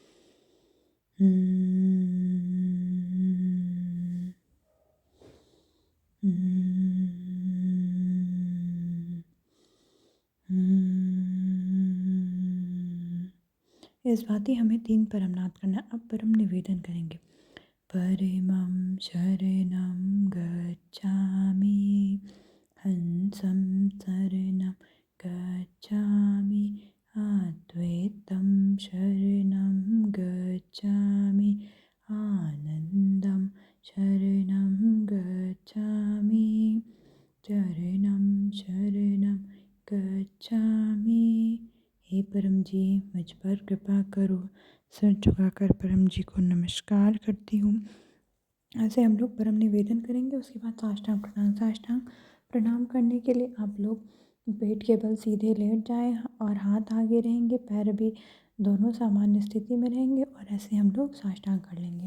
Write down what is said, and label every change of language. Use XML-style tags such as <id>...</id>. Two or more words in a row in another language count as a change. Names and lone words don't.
<hi>इस भांति हमें 3 परमनाथ करना है। अब परम निवेदन करेंगे।</hi> <pi>परमं शरणं गच्छामि, हंसं शरणं गच्छामि, अद्वैतं शरणं गच्छामि, आनंदं शरणं गच्छामि, शरणं शरणं गच्छामि।</pi> <hi>हे परम जी, मुझ पर कृपा करो। सिर झुकाकर परम जी को नमस्कार करती हूँ। ऐसे हम लोग परम निवेदन करेंगे। उसके बाद साष्टांग प्रणाम। साष्टांग प्रणाम करने के लिए आप लोग पेट के बल सीधे लेट जाएं और हाथ आगे रहेंगे, पैर भी दोनों सामान्य स्थिति में रहेंगे और ऐसे हम लोग साष्टांग कर लेंगे।</hi>